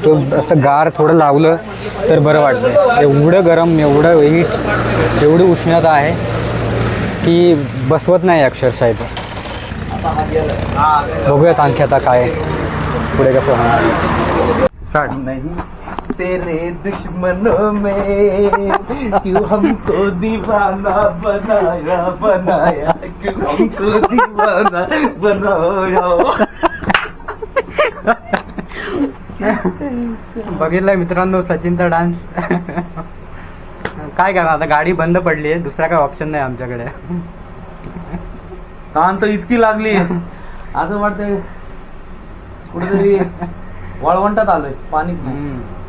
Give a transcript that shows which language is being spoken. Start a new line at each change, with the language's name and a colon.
Marathi: तो असं गार थोडं लावलं तर बरं वाटतं. एवढं गरम, एवढं हीट, एवढी उष्णता आहे की बसवत नाही अक्षरशः इथे. बघूयात आणखी आता काय पुढे कसं होणार.
Hindi: नहीं तेरे दुश्मनों में क्यों हमको दीवाना बनाया बनाया, क्यों हमको दीवाना बनाया.
Marathi: बघितलं मित्रांनो सचिनचा डान्स. काय करा आता, गाडी बंद पडली आहे, दुसरा काय ऑप्शन नाही आमच्याकडे. ताण तर इतकी लागली असं वाटतंय कुठेतरी वाळवंटात आलोय, पाणीच नाही.